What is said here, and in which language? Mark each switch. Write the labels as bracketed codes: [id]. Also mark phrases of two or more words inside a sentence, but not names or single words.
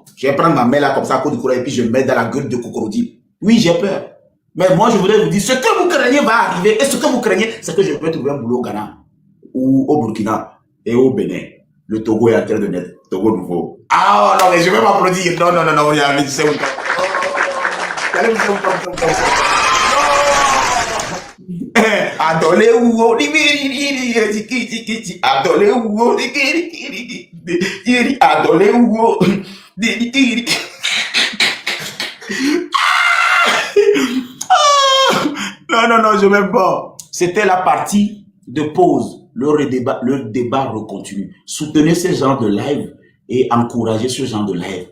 [fr] Je vais prendre ma main là comme ça à cause du courage et puis je vais mettre dans la gueule de crocodile. Oui, j'ai peur. Mais moi, je voudrais vous dire, ce que vous craignez va arriver. Et ce que vous craignez, c'est que je peux trouver un boulot au Ghana, ou au Burkina, et au Bénin. Le Togo est en train de naître. Togo nouveau. Ah non, mais je vais m'applaudir. Non, regardez, tu sais où. Adolé ou adolé ou adolé ou non, je m'aime pas. C'était la partie de pause. Le débat recontinue. Soutenez ce genre de live et encouragez ce genre de live.